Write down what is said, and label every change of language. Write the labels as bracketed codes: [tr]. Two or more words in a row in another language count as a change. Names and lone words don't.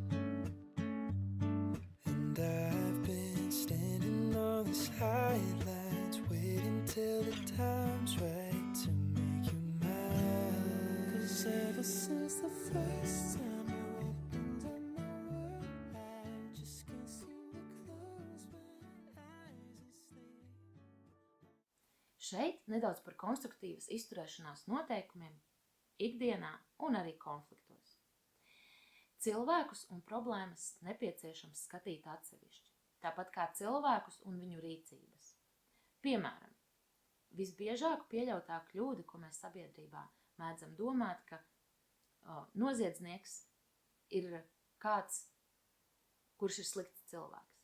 [en] And I've been standing on these highlights waiting till the time's right to make you mine. 'Cause ever since the first time you opened up my world, I just can't seem to close my eyes and sleep. [lv] Šeit nedaudz par konstruktīvas izturēšanās noteikumiem ikdienā un arī konfliktos. Cilvēkus un problēmas nepieciešams skatīt atsevišķi, tāpat kā cilvēkus un viņu rīcības. Piemēram, visbiežāk pieļautā kļūda, ko mēs sabiedrībā mēdzam domāt, ka noziedznieks ir kāds, kurš ir slikts cilvēks.